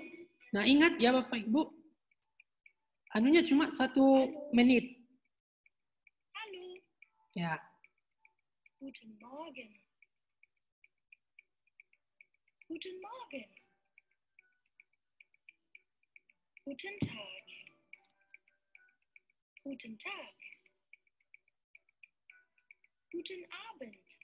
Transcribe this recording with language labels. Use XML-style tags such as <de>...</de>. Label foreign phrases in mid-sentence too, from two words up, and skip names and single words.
<id>Nah, ingat ya Bapak Ibu, anunya cuma 1 menit. Halo. Ya.</id> <de>Guten Morgen. Guten Morgen. Guten Tag. Guten Tag. Guten Abend.</de>